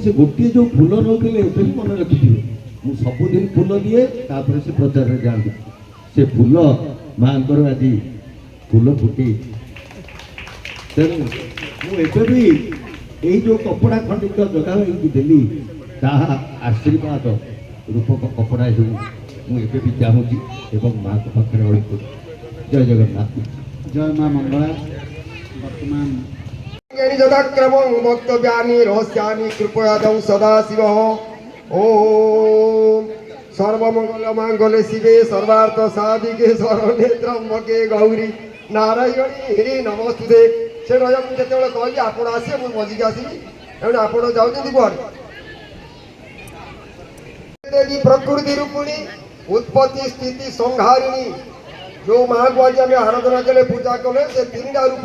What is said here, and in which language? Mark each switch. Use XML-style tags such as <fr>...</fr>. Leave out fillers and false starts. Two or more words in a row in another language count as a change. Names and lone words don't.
<or>ସେ ଗୋଟିଏ ଯେଉଁ ଫୁଲ ନେଉଥିଲେ ଏବେ ବି ମନେ ରଖିଥିବେ ମୁଁ ସବୁଦିନ ଫୁଲ ଦିଏ ତାପରେ ସେ ପ୍ରଚାରରେ ଯାଆନ୍ତି ସେ ଫୁଲ ମାଙ୍କର ଆଜି ଫୁଲ ଫୁଟେଇଛି ତେଣୁ ମୁଁ ଏବେ ବି ଏଇ ଯେଉଁ କପଡ଼ା ଖଣ୍ଡିକ ଜଗା ଭାଇକି ଦେଲି ତାହା ଆଶୀର୍ବାଦ ରୂପକ କପଡ଼ା ହେଉ ମୁଁ ଏବେ ବି ଚାହୁଁଛି ଏବଂ ମାଙ୍କ ପାଖରେ ଅଳି କରୁଛି ଜୟ ଜଗନ୍ନାଥ ଜୟ ମା ମଙ୍ଗଳା ବର୍ତ୍ତମାନ</or> <sa>যথাক্রমং বক্তব্যানি রহস্যানি কৃপয়াদং সদাশিব ওম সর্বমঙ্গল মাঙ্গলে শিবে সর্বার্থ সাধিকে শরণে ত্রম্বকে গৌরী নারায়ণী নমস্তুতে</sa> <or>ସେ ରହିବା ମୁଁ ଯେତେବେଳେ କହିଲି ଆପଣ ଆସିବେ ମୁଁ ମଝିକି ଆସିବି ଏଣୁ ଆପଣ ଯାଉଛନ୍ତି କୁଆଡ଼େ</or> <sa>ଦେବୀ ପ୍ରକୃତି ରୂପିଣୀ ଉତ୍ପତ୍ତି ସ୍ଥିତି ସଂହାରିଣୀ</sa> <or>ଯେଉଁ ମାଆକୁ ଆଜି ଆମେ ଆରାଧନା କଲେ ପୂଜା କଲେ ସେ ତିନିଟା ରୂପର</or>